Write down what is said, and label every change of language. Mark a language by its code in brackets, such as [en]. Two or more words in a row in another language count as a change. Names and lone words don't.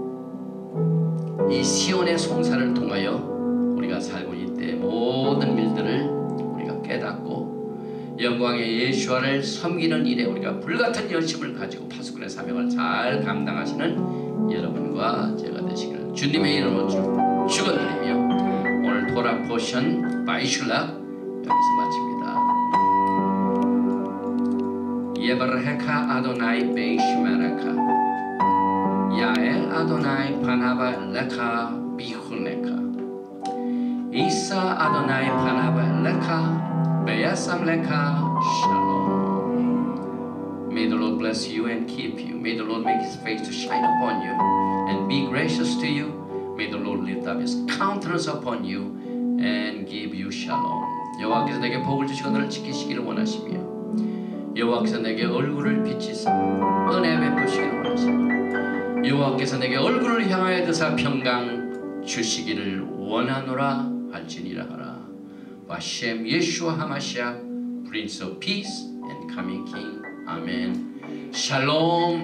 [ko] 이 시온의 송사를 통하여 우리가 살고 있는 때 모든 일들을 우리가 깨닫고 영광의 예수와를 섬기는 일에 우리가 불같은 열심을 가지고 파수꾼의 사명을 잘 감당하시는 여러분과 제가 되시기를 주님의 이름으로 축원드리며 오늘 [en] Torah portion [ko] 바이슐락 여기서 마칩니다. [he] יברכך אדני וישמרך יאר אדני פניו אליך ויחנך ישא אדני פניו אליך וישם לך שלום. [en] May the Lord bless you and keep you. May the Lord make His face to shine upon you and be gracious to you. May the Lord lift up His countenance upon you and give you shalom. [ko] 여호와께서 내게 복을 주시고 너를 지키시기를 원하시며 여호와께서 내게 얼굴을 비치사 은혜 베푸시기를 원하시며 여호와께서 내게 얼굴을 향하여 드사 평강 주시기를 원하노라 할지니라 하라. [he] בשם ישוע המשיח [en] Prince of Peace and Coming King. [ko] 아멘.